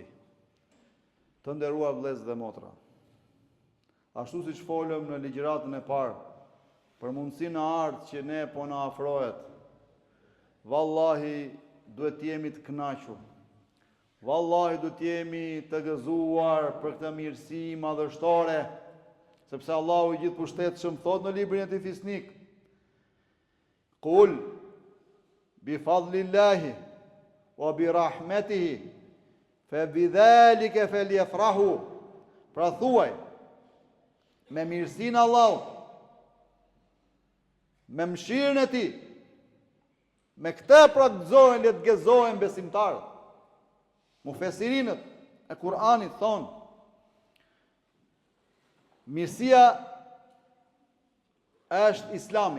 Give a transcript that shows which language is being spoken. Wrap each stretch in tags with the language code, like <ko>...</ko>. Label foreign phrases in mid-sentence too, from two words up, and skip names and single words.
<sq>Të nderuar vëllezër dhe motra, ashtu siç folëm në ligjëratën e parë për mundësinë e ardhë që ne po na afrohet, vallahi duhet të jemi të kënaqur. Vallahi duhet të jemi të gëzuar për këtë mirësi madhështore, sepse Allahu i gjithëpushtetshëm thot në librin e tij Fisnik:</sq> <ar>قل بفضل الله وبرحمته فبذلك فليفرحوا.</ar> <sq>Pra thuaj, me mirësinë e Allahut, me mëshirën e tij, me këtë pra gëzohen, le të gëzohen besimtarët. Mufesirinët e Kur'anit thonë, mirësia është Islami.</sq>